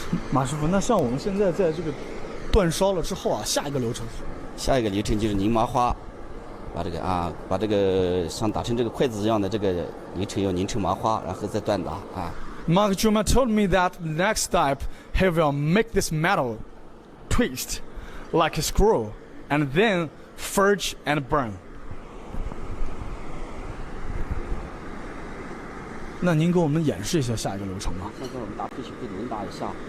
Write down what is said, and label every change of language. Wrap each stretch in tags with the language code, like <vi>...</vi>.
<zh>Master， 那像我们现在在这个煅烧了之后啊，下一个流程就是拧麻花。把这个像打成这个筷子一样的这个要拧成麻花，然后再锻打啊。</zh> <en>Mark Juma told me that next step he will make this metal twist like a screw, and then forge and burn.</en> <zh>那您给我们演示一下下一个流程吧。现在我们拿废铁给您打一下。</zh>